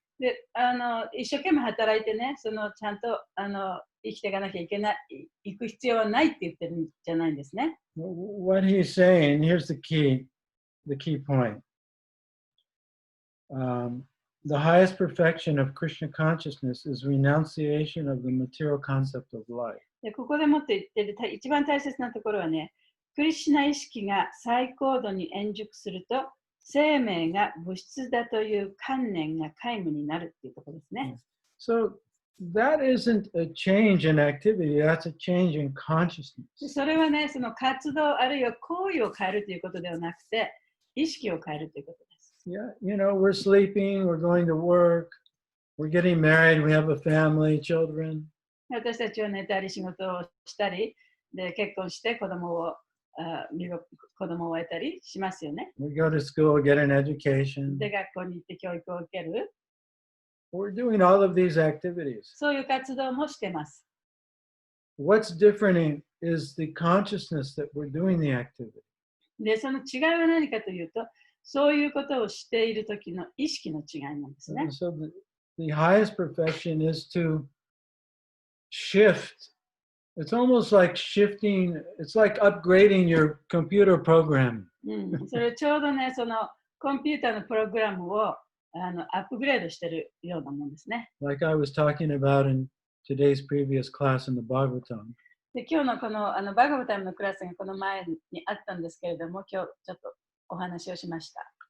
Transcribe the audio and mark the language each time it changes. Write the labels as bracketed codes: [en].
[ja] で一生懸命働いてね、ちゃんと生きていかなきゃいけない、行く必要はないって言ってるんじゃないんですね。 [en] What he's saying, here's the key point. The highest perfection of Krishna consciousness is renunciation of the material concept of life. [ja] でここでもって言ってる一番大切なところはね、クリシュナ意識が最高度に円熟すると、生命が物質だという観念が皆無になるっていうところですね。 [en] So that isn't a change in activity, that's a change in consciousness. [ja] それはね、その活動あるいは行為を変えるということではなくて、意識を変えるということです。 [en] Yeah, we're sleeping, we're going to work, we're getting married, we have a family, children. [ja] 私たちは寝たり仕事をしたり、で結婚して子供を得たりしますよね。 [en] We go to school, get an education. [ja] で学校に行って教育を受ける。 [en] We're doing all of these activities. [ja] そういう活動もしてます。 [en] What's different is the consciousness that we're doing the activity. [ja] で、その違いは何かというと、そういうことをしているときの意識の違いなんですね。 [en] So the highest perfection is to shift It's almost like shifting, it's like upgrading your computer program. [ja] それちょうどね、そのコンピューターのプログラムをアップグレードしてるようなもんですね。 [en] Like I was talking about in today's previous class in the Bhagavatam. [ja] で今日のこのバガバタムのクラスがこの前にあったんですけれども、今日ちょっとお話をしました。